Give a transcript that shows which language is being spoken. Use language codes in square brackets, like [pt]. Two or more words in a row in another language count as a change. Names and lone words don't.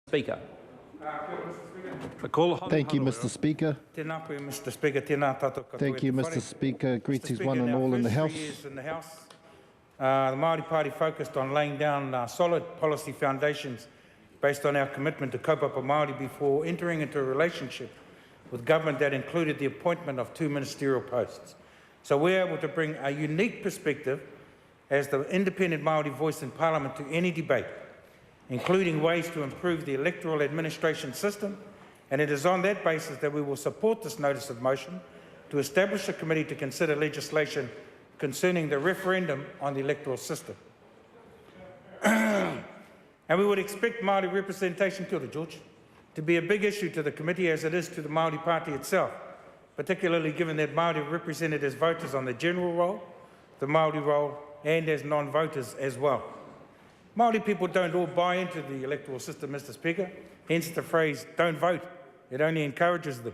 [en] Speaker. Thank you, Mr. Speaker. [mi] Tēnā koe, [en] Mr. Speaker. [mi] Tēnā tātou katoa [en] Thank you, [mi] te [en] Mr. [mi] whare. [en] Speaker. Greetings Mr. one Speaker, and all in the our House. first 3 years in the House, the Māori Party focused on laying down solid policy foundations based on our commitment to [mi] kaupapa Māori [en] before entering into a relationship with government that included the appointment of 2 ministerial posts. So we're able to bring a unique perspective as the independent Māori voice in Parliament to any debate, including ways to improve the electoral administration system, and it is on that basis that we will support this notice of motion to establish a committee to consider legislation concerning the referendum on the electoral system. And we would expect Māori representation, [mi] kia ora, [en] George, to be a big issue to the committee as it is to the Māori Party itself, particularly given that Māori are represented as voters on the general roll, the Māori roll, and as non-voters as well. Māori people don't all buy into the electoral system, Mr. Speaker, hence the phrase, don't vote. It only encourages them.